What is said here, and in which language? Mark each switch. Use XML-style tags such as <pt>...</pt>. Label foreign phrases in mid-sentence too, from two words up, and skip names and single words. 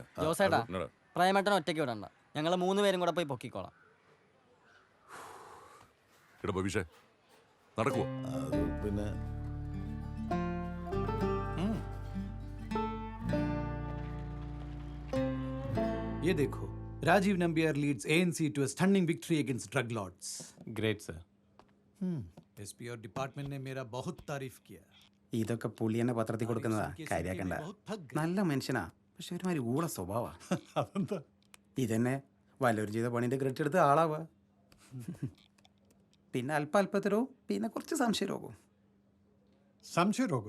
<ml>ജോസേട്ടാ പ്രേമേട്ടൻ ഒറ്റയ്ക്ക് വിടണ്ട, ഞങ്ങൾ 3 പേരും കൂടെ പോയി പൊക്കിക്കോളാം. എടാ ബബീഷേ നടക്കുവോ? പിന്നെ</ml> <hi>ये देखो, राजीव नंबियार</hi> <en>leads ANC to a stunning victory against drug lords. great sir.</en> <hi>एसपी और डिपार्टमेंट ने मेरा बहुत तारीफ किया.</hi> <ml>ഇതൊക്കെ പുള്ളി എന്നെ പത്രത്തിൽ കൊടുക്കുന്നതാ, കാര്യാക്കണ്ട. നല്ല മനുഷ്യനാ, പക്ഷെ ഒരുമാതിരി ഊള സ്വഭാവാ. അതെന്താ? ഇതന്നെ വല്ലവരും ചെയ്ത പണിന്റെ ക്രെഡിറ്റ് എടുത്ത് ആളാവാ. പിന്നെ അല്പത്തരവും പിന്നെ കുറച്ച് സംശയരോഗവും. സംശയരോഗം?</ml>